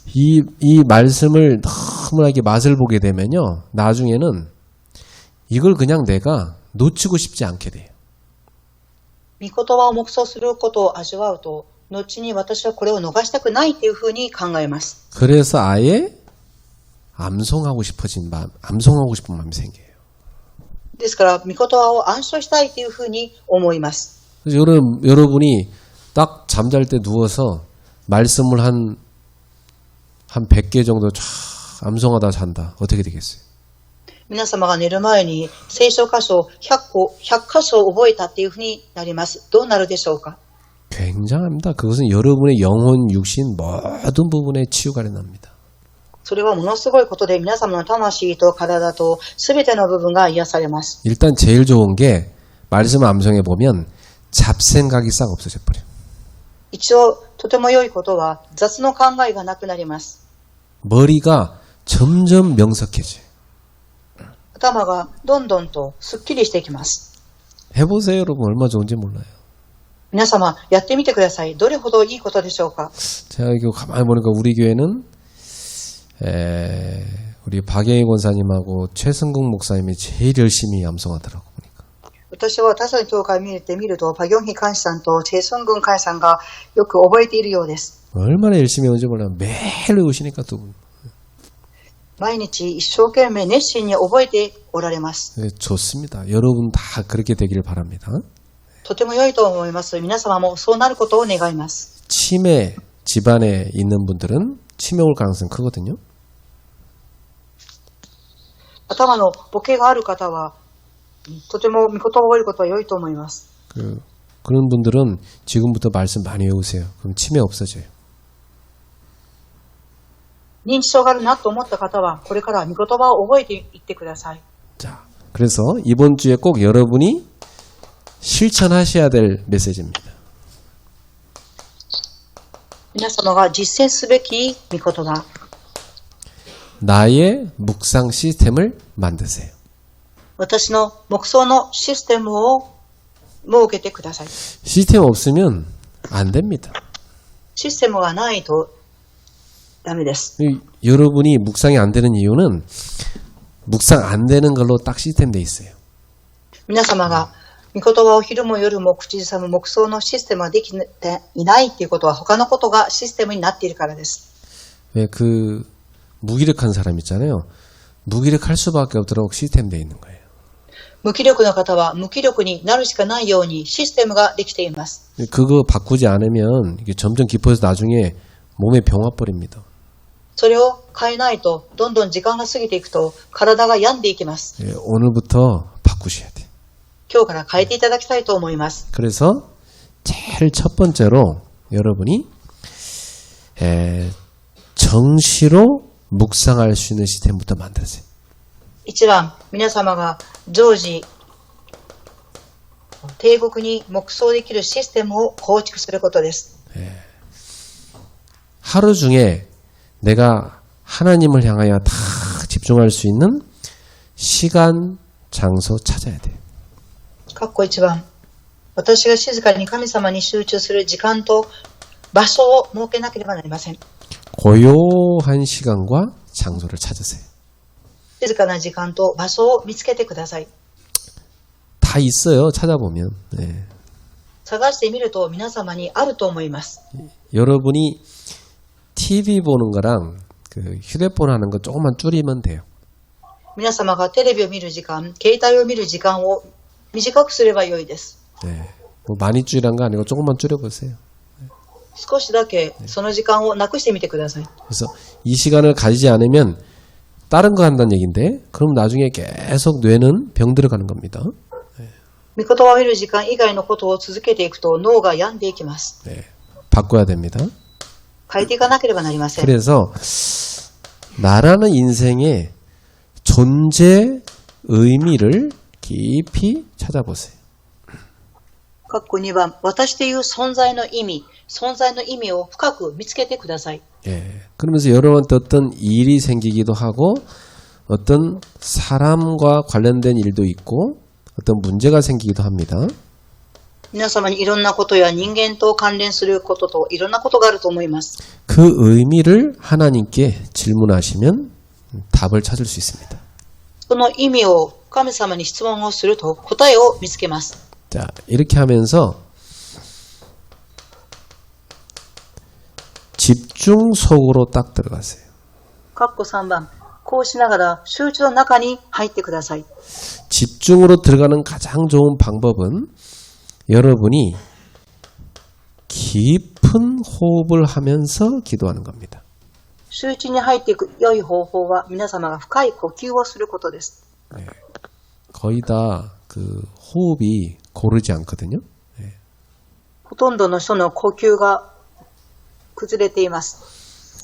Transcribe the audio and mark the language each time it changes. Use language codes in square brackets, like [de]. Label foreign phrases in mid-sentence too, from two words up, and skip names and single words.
[ko] 이 말씀을 너무나게 맛을 보게 되면요, 나중에는 이걸 그냥 내가 놓치고 싶지 않게 돼요. [ja] 御言葉を黙想することを味わうと、後に私はこれを逃したくないというふうに考えます。 [ko] 그래서 아예 암송하고 싶은 마음이 생겨요. [ja] ですから、御言葉を暗唱したいというふうに思います。 [ko] 그래서 여러분이 딱 잠잘 때 누워서 말씀을 한 100개 정도 쫙 암송하다 잔다. 어떻게 되겠어요? [ja] 皆様が寝る前に聖書箇所100箇所覚えたっていうふうになります。どうなるでしょうか？ [ko] 굉장합니다. 그것은 여러분의 영혼, 육신 모든 부분에 치유가 일어납니다. [ja] それはものすごいことで、皆様の魂と体と全ての部分が癒されます。 [ko] 일단 제일 좋은 게 말씀 암송해 보면 잡생각이 싹 없어져 버려요. [ja] 一応とても良いことは雑の考えがなくなります。 [ko] 머리가 점점 명석해져요. [ja] 頭がどんどんとすっきりしていきます。 [ko] 해보세요, 여러분. 얼마나 좋은지 몰라요. [ja] 皆様やってみてください。どれほどいいことでしょうか？ [ko] 제가 이거 가만히 보니까 우리 교회는 우리 박영희 권사님하고 최승국 목사님이 제일 열심히 암송하더라고 보니까. [ja] 私は他者の教会を見ると、パギョンヒ監視さんとチェ・スングン監視さんがよく覚えているようです。 [ko] 얼마나 열심히 오는지 몰라요. 매일 오시니까 두 분. [ja] 毎日一生懸命熱心に覚えておられます。 [ko] 네, 좋습니다. 여러분 다 그렇게 되기를 바랍니다. [ja] とても良いと思います。皆様もそうなることを願います。 [ko] 치매 집안에 있는 분들은 치매 올 가능성이 크거든요. [ja] 頭のボケがある方はとても御言葉を覚えることは良いと思います。 [ko] 그런 분들은 지금부터 말씀 많이 외우세요. 그럼 치매 없어져요. [ja] 認知症があるなと思った方はこれから御言葉を覚えていってください。 [ko] 자, 그래서 이번 주에 꼭 여러분이 실천하셔야 될 메시지입니다. [ja] 皆様が実践すべき御言葉。 [ko] 나의 묵상 시스템을 만드세요. [ja] 私の黙想のシステムを設けてください。 [ko] 시스템 없으면 안 됩니다. [ja] システムがないとダメです。 [ko] 여러분이 묵상이 안 되는 이유는 묵상 안 되는 걸로 딱 시스템 돼 있어요. [ja] 皆様が御言葉を昼も夜も口ずさむ黙想のシステムができていないということは他のことがシステムになっているからです。 [ko] 왜 무기력한 사람 있잖아요. 무기력할 수밖에 없도록 시스템 돼 있는 거예요. [ja] 無気力の方は無気力になるしかないようにシステムができています。 [ko] 그거 바꾸지 않으면 이게 점점 깊어서 나중에 몸에 병 와버립니다. [ja] それを変えないとどんどん時間が過ぎていくと体が病んでいきます。 [ko] 오늘부터 바꾸셔야 돼요. [ja] 今日から変えていただきたいと思います。 [ko] 그래서 제일 첫 번째로 여러분이 정시로 묵상할 수 있는 시스템부터 만들으세요. [ja] 一番皆様が常時定刻に黙想できるシステムを構築することです。 [ko] 하루 중에 내가 하나님을 향하여 다 집중할 수 있는 시간, 장소 찾아야 돼요. [ja] かっこ一番私が静かに神様に集中する時間と場所を設けなければなりません。 [ko] 고요한 시간과 장소를 찾으세요. [ja] 静かな時間と場所を見つけてください。 [ko] 다 있어요. 찾아보면. 네. [ja] 探してみると皆様にあると思います。 [ko] 여러분이 TV 보는 거랑 그 휴대폰 하는 거 조금만 줄이면 돼요. [ja] 皆様がテレビを見る時間、携帯を見る時間を短くすればよいです。 [ko] 네. 뭐 많이 줄이란 거 아니고 조금만 줄여보세요. [ja] 少しだけその時間をなくしてみてください。 [ko] 그래서 이 시간을 가지지 않으면 다른 거 한다는 얘기인데 그럼 나중에 계속 뇌는 병 들어가는 겁니다. [ja] 御言葉を見る時間以外のことを続けていくと脳が病んでいきます。 [ko] 네. 바꿔야 됩니다. [ja] 変えていかなければなりません。 [ko] 그래서 나라는 인생의 존재 의미를 깊이 찾아보세요. [ja] 括弧2番、私という存在の意味を深く見つけてください。 [ko] 예. 그러면서 여러분한테 어떤 일이 생기기도 하고 어떤 사람과 관련된 일도 있고 어떤 문제가 생기기도 합니다. [ja] 皆様にいろんなことや人間と関連することといろんなことがあると思います。 [ko] 그 의미를 하나님께 질문하시면 답을 찾을 수 있습니다. [ja] その意味を神様に質問をすると答えを見つけます。 [ko] 자, 이렇게 하면서 집중 속으로 딱 들어가세요. [ja] 括弧3番、こうしながら集中の中に入ってください。 [ko] 집중으로 들어가는 가장 좋은 방법은 여러분이 깊은 호흡을 하면서 기도하는 겁니다. [ja] 集中に入っていく良い方法は皆様が深い呼吸をすることです。 [ko] 네. 거의 다 그 호흡이 고르지 않거든요. 네. [ja] ほとんどの人の呼吸が崩れています。